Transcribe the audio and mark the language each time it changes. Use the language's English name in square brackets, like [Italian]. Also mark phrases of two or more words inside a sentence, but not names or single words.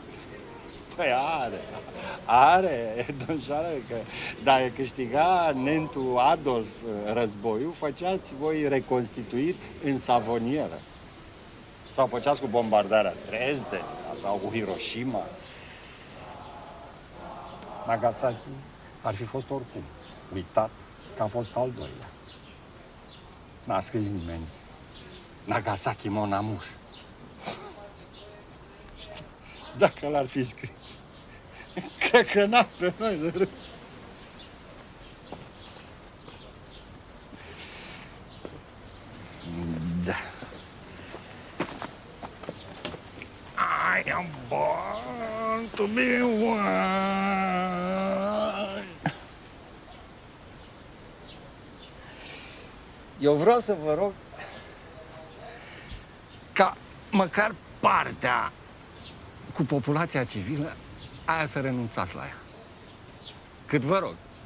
[Romanian] Păi are, domnșoară, că dacă câștiga nentul Adolf războiul, făceați voi reconstituiri în savonieră. Sau făceați cu bombardarea Dresde, sau cu Hiroshima. Nagasaki ar fi fost oricum uitat că a fost al doilea. N-a scris nimeni Nagasaki mon amour. Dacă l-ar fi scris, cred că n-am pe noi de râd. Da. [English] I am born to be one. [Romanian] Eu vreau să vă rog ca măcar partea cu populația civilă, aia să renunțați la ea. Cât vă rog.